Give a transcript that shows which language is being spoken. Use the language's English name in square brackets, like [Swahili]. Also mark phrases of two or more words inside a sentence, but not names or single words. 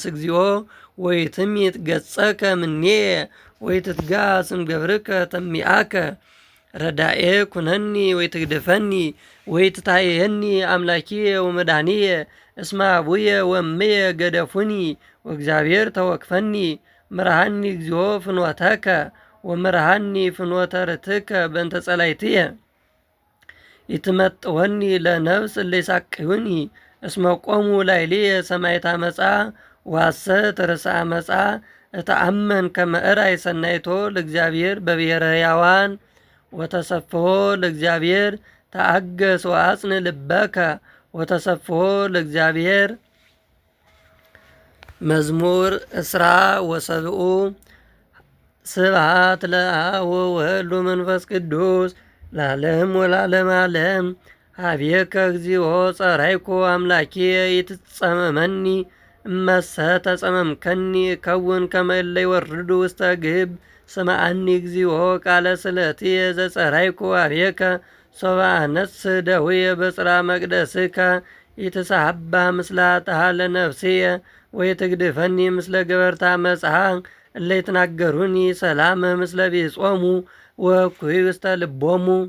[Geez] እግዚኦ ወይትሚት ገጸከ ምኔየ ወይትትጋስ እምገብርከ ተሚአከ ረዳኤ ኩነኒ ወይትግድፈኒ ወይትታየኒ አምላኪየ ወመድኃኒየ እስመ አቡየ ወእምየ ገደፉኒ ወእግዚአብሔር ተወክፈኒ ምርሃኒ እግዚኦ ፍኖተከ ወምርሃኒ ፍኖተ ርትከ በእንተ ጸላእትየ ይትመጥወኒ ለነፍስ እለ ይሳቅዩኒ እስመ ቆሙ ላዕሌየ ሰማዕተ መጽአ ወሐሰት ርእሳ መጽአ እተአመን ከመ እራይ ሰናይቶ ለእግዚአብሔር በብሔረ ሕያዋን ወተሰፍሖ ለእግዚአብሔር ተአገስ ወአጽን ልበከ ወተሰፍሖ ለእግዚአብሔር። መዝሙር እስራ ወሰብኡ ስብሐት ለአብ ወወልድ ወመንፈስ ቅዱስ ለዓለም ወለዓለመ ዓለም። ኀቤከ እግዚኦ ጸራይኩ አምላኪየ ይትጸመመኒ እመሰ ተጸመምከኒ ከውን ከመ እለ ይወርዱ ውስተ ግብ ስምዐኒ እግዚኦ ቃለ ስእለትየ ዘጸራይኩ ኀቤከ ሶበ አነስእ ደውየ በጽርሐ መቅደስከ ይትሰሐባ ምስለ ኃጥአን ለነፍስየ ወይትግድፈኒ ምስለ ገበርተ አመጽአ እለ ይትናገሩኒ ሰላመ ምስለ ቢጾሙ ወእኩይ ውስተ ልቦሙ